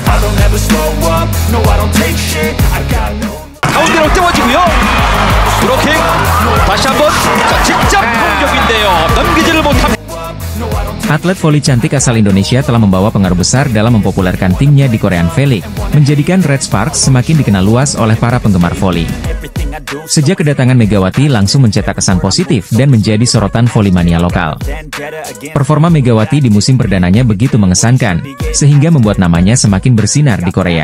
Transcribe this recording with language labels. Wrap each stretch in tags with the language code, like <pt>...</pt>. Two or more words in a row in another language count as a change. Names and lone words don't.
<en>I'll never slow up, no I don't take shit, I got no.</en> <ko>가운데로 띄워지고요. 브로킹 다시 한번 직접 공격인데요. 넘기지를 못합니다.</ko> <id>Atlet voli cantik asal Indonesia telah membawa pengaruh besar dalam mempopulerkan timnya di Korean V-League, menjadikan Red Sparks semakin dikenal luas oleh para penggemar voli. Sejak kedatangan Megawati langsung mencetak kesan positif dan menjadi sorotan volimania lokal. Performa Megawati di musim perdananya begitu mengesankan, sehingga membuat namanya semakin bersinar di Korea.</id>